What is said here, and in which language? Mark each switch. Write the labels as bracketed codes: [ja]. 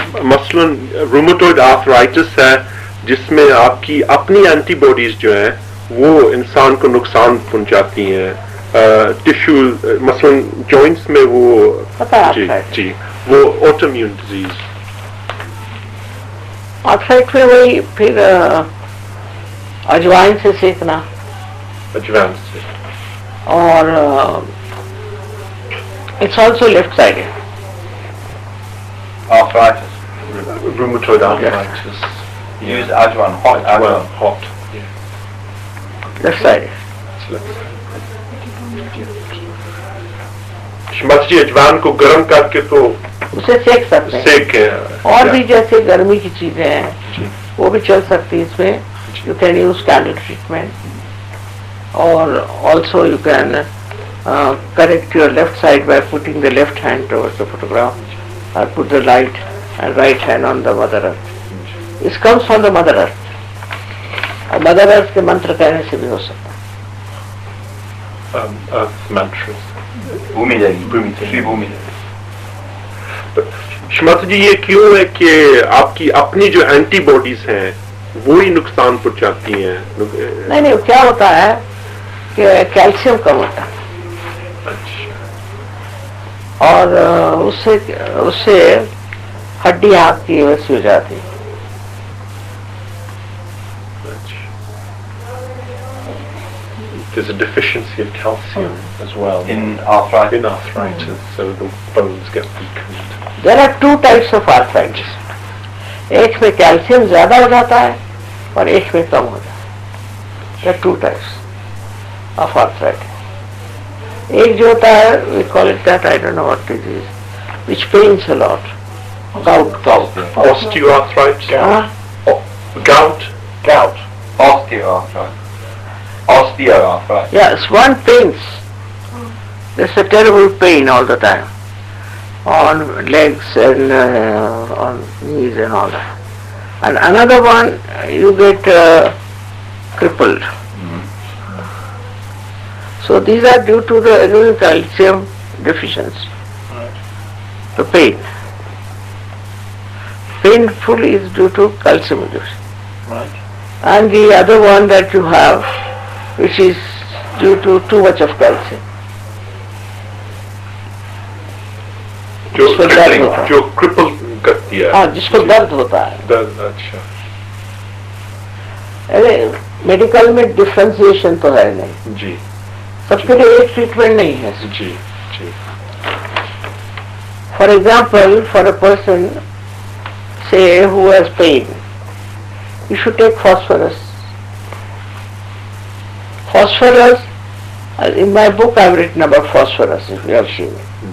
[hi] मसलन rheumatoid arthritis है जिसमें आपकी अपनी एंटीबॉडीज जो हैं वो इंसान को नुकसान पहुंचाती हैं. टिश्यू मसलन जॉइंट्स में वो पता है जी [en] arthritis. [hi] जी वो ऑटो इम्यून डिजीज. आर्थराइट में वही फिर अजवाइन से सेकना अजवाइन से. [en] और it's also left-sided. Arthritis. Rheumatoid arthritis. Use ajwan, hot ajwan. Hot. Left-sided. [hi] Shrimati जी अजवाइन को गर्म करके तो उसे सेक सकते हैं. सेक के और भी जैसे गर्मी की चीजें हैं वो भी चल सकती है इसमें. [en] You can use candle treatment, or also you can correct your left side by putting the left hand towards the photograph, or put the light and right hand on the Mother Earth. This comes from the Mother Earth. [hi] और Mother Earth के मंत्र कहने से भी हो सकता है. [en] earth mantras. Bhumi Devi. Shri Bhumi Devi. [hi] Shrimati जी ये क्यों है कि आपकी अपनी जो एंटीबॉडीज हैं वो ही नुकसान पहुंचाती हैं? नहीं, क्या होता है कि कैल्शियम कम होता है. अच्छा. और उससे हड्डी आपकी वैसी हो जाती है. [en] There's a deficiency of calcium as well In arthritis. in arthritis, so the bones get weakened. There are two types of arthritis. [hi] एक में कैल्शियम ज्यादा हो जाता है और एक में कम हो जाता है. [en] There are two types of arthritis. [hi] एक जो होता है [en] we call it that, I don't know what it is, which pains a lot. Gout. Osteoarthritis. [hi] हाँ? [en] Gout. Osteoarthritis. Osteoarthritis. Yes, one pains. There's a terrible pain all the time on legs and on knees and all that. And another one, you get crippled. So these are due to the calcium deficiency. The pain. Painful is due to calcium deficiency. Right. And the other one that you have, which is due to too much of calcium. [hi] जो cripple करती है. हाँ, जिसको दर्द होता है. दर्द. अच्छा. अरे मेडिकल में डिफ्रेंसिएशन तो है नहीं. जी. सबके लिए एक ट्रीटमेंट नहीं है. जी. जी. [en] For example, for a person, say, who has pain, you should take phosphorus phosphorus, in my book I have written about phosphorus, if you have seen it.